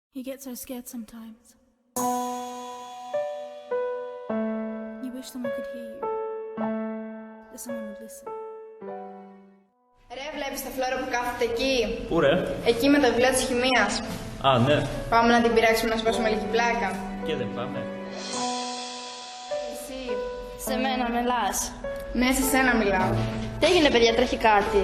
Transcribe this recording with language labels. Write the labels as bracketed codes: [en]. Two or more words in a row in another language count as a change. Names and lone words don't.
[en] He gets so scared sometimes. You wish someone could hear you. That someone would listen. [el] Ρε, βλέπεις τα φλόρα που κάθεται εκεί? Πού ρε? Εκεί με το βιβλίο της χημείας. Α, ναι. Πάμε να την πειράξουμε να σπάσουμε λίγη πλάκα. Και δεν πάμε. Εσύ. Σε μένα μιλάς. Ναι, σε σένα μιλάω. Τι έγινε, παιδιά, τρέχει κάτι?